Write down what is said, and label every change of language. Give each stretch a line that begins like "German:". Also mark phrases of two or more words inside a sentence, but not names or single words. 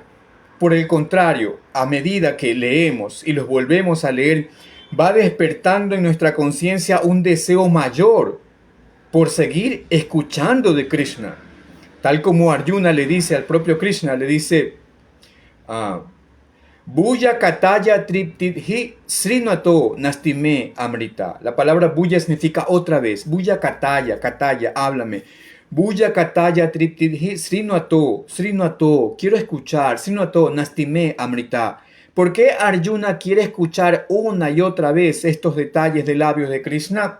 Spanish: Por el contrario, a medida que leemos y los volvemos a leer, va despertando en nuestra conciencia un deseo mayor por seguir escuchando de Krishna. Tal como Arjuna le dice al propio Krishna, le dice,
Sanskrit: भूयः कथय तृप्तिर्हि शृण्वतो नास्ति मे अमृतम्.
Spanish: La palabra buya significa otra vez.
Sanskrit: भूयः कथय, háblame. भूयः कथय तृप्तिर्हि शृण्वतो,
Spanish: quiero escuchar,
Sanskrit: शृण्वतो नास्ति मे अमृतम्.
Spanish: ¿Por qué Arjuna quiere escuchar una y otra vez estos detalles de labios de Krishna?